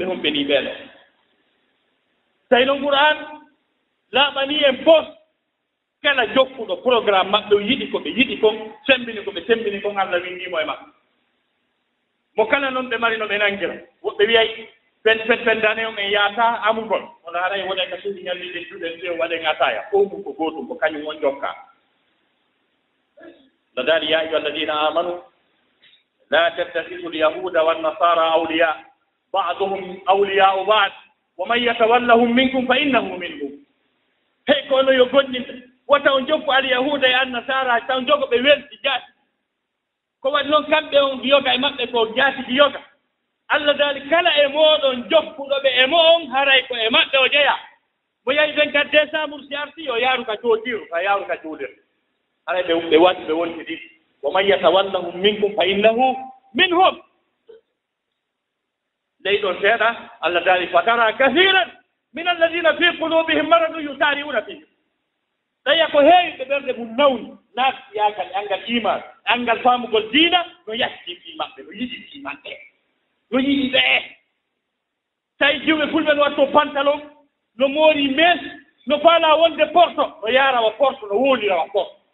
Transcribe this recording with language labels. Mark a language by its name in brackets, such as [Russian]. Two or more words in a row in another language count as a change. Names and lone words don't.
[Fula] honɓe ni ɓeeɗo tawi noon qur'an laaɓani en fof kala jokkuɗo programme maɓɓe o yiɗi ko ɓe yiɗi kon sembini ko ɓe sembini kon Allah windimo e maɓɓe mo kala noon ɓe mari no ɓe nangira woɓɓe wiyay fendane on en yaata amugol ono haray woɗen ka suuɗi ñallide juɗen ɗe waɗen ataya fof mum ko gootum ko kañum on jokka no daali [Arabic] يا أيها الذين آمنوا لا تتخذوا اليهود والنصارى أولياء بعضهم أولياء بعض ومن يتولهم منكم فإنه منهم hey [Fula] ko ono yo gonɗinɓe wata on jokku alyahuda e annasara taw jogo ɓe welti jaati ko waɗi noon kamɓe on yoga e maɓɓe ko jaatiji yoga Allah daali kala e mooɗon jokkuɗo ɓe e mo on haray ko e maɓɓe o jeya mo yahi 24 décembre si arti o yaaru ka cootiru ka yaaru ka cuuɗir haray ɓe waɗi ɓe wonti ɗi [Arabic] ومن يتولهم منكم فإنه منهم [Fula] ley ɗon seeɗa Allah daali [Arabic] فترى كثيرا من الذين في قلوبهم مرض يسارعون فيهم [Fula] ɗaya ko heewi ɓe ɓerde mum nawni naati yaakal angal iman angal faamugol diina no yatti fi maɓɓe no yiɗi fi maɓɓe no yiɗi ɓe tawi jiwɓe fulɓe no watto pantalon no moori mes no faala wonde porto no yaarawa porto no woolirawa porto